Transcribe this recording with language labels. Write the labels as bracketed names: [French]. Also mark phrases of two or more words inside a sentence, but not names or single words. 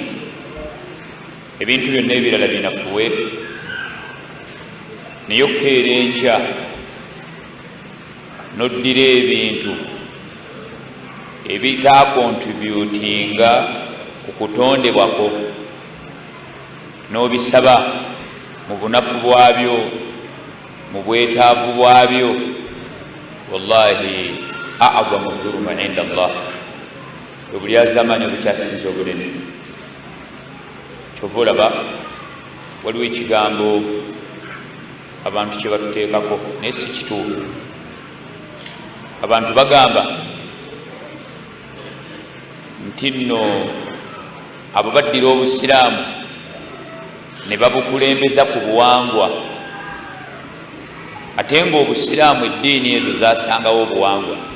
[Ganda] Ebintu byonna ebirala binafuwe, naye okkeera enkya n'oddira ebintu ebitaakontributinga ku kutondebwako n'obisaba mu bunafu bwabyo, mu bwetaavu bwabyo, [Arabic] والله أعظم الظلم عند الله, [Ganda] obulyazamanyi obukyasinza obunene. Kyova olaba waliwo ekigambo abantu kye batuteekako naye si kituufu. Abantu bagamba nti nno abo baddira obusiraamu ne babukulembeza ku buwangwa, ate ng'obusiraamu eddiini ezo zasangawo obuwangwa.